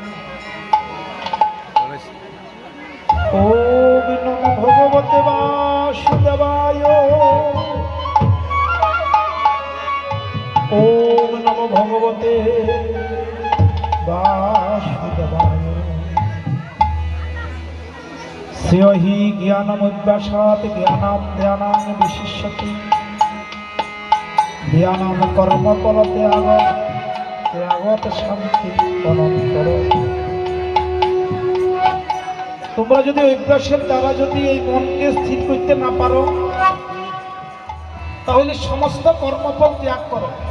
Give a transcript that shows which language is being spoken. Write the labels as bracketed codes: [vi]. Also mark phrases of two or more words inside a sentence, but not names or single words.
[sa] ওম নমো ভগবতে বাসুদেবায়। ওম নমো ভগবতে বাসুদেবায়। শ্রেয় হি জ্ঞানমুদ্যাসাৎ জ্ঞানাম ধ্যানাং বিশিষ্যতি। ধ্যানাম কর্মফল ত্যাগত শান্তি অনন্তর। [bn] তোমরা যদি অভ্যাসের দ্বারা যদি এই মনকে স্থির করতে না পারো, তাহলে সমস্ত কর্মফল ত্যাগ করো।